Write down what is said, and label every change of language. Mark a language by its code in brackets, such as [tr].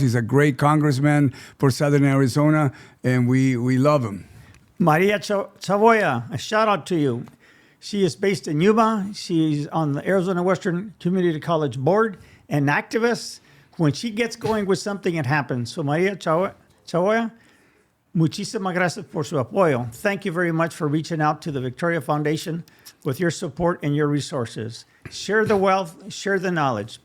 [en] He's a great congressman for Southern Arizona, and we love him. Maria Chavoya, a shout out to you. She is based in Yuma. She's on the Arizona Western Community College board, an activist. When she gets going with something, it happens. [es] So Maria Chavoya, muchísimas gracias por su apoyo. [en] Thank you very much for reaching out to the Victoria Foundation with your support and your resources. Share the wealth, share the knowledge.